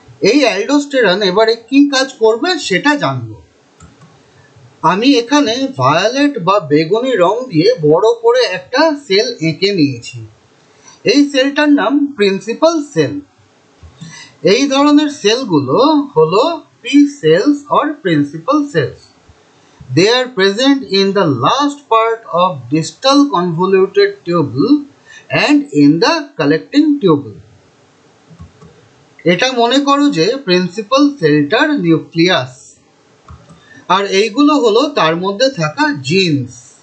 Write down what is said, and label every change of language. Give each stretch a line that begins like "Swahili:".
Bangla: এই অ্যালডোস্টেরন এবারে কি কাজ করবে সেটা জানব। আমি এখানে ভায়োলেট বা বেগুনি রং দিয়ে বড় করে একটা সেল এঁকে নিয়েছি। এই সেলটার নাম প্রিন্সিপাল সেল। এই ধরনের সেলগুলো হলো P sales or principal sales.
English: They are present in the last part of distal convoluted tubule and in the collecting tubule.
Bangla: এটা মনে করো যে প্রিন্সিপাল সেলটার নিউক্লিয়াস, আর এইগুলো হলো তার মধ্যে থাকা জিনস।